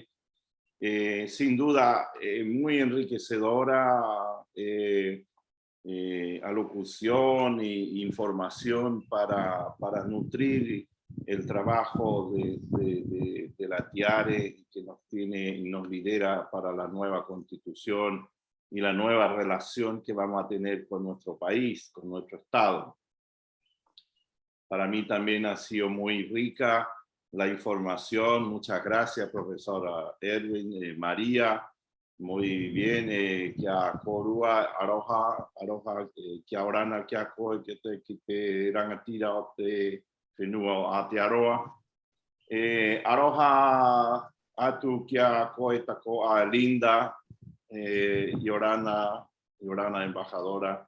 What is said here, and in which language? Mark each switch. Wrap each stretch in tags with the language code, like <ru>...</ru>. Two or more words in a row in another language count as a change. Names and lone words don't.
<es>Sin duda, muy enriquecedora alocución e información para nutrir el trabajo de la Tiare, que nos tiene y nos lidera para la nueva Constitución y la nueva relación que vamos a tener con nuestro país, con nuestro Estado. Para mí también ha sido muy rica la información. Muchas gracias, profesora Edwin, María. Muy bien,</es> <mi>kia korua, aroha, kia orana, kia koe, ki te rangatira o te whenua o Aotearoa.</mi> <rap>Aroha atu kia koe tako a Linda, Yorana embajadora.</rap>